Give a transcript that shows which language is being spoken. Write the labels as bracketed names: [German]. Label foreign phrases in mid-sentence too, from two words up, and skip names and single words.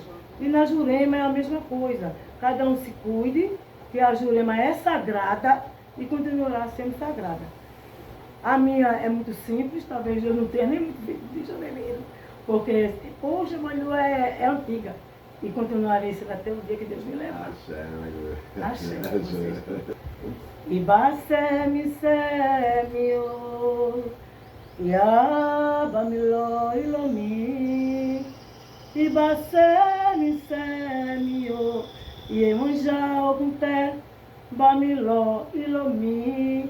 [Portuguese] E na Jurema é a mesma coisa. Cada um se cuide, que a Jurema é sagrada e continuará sendo sagrada. A minha é muito simples, talvez eu não tenha nem muito vídeo de Jurema, porque, poxa, mas não é antiga. E continuarei sendo até o dia que Deus me levar. Axé. [Yoruba] Ibasemi semio, Iabamilo ilomi. Ibasemi semio, Iemanjá ogunté, Bamilo ilomi.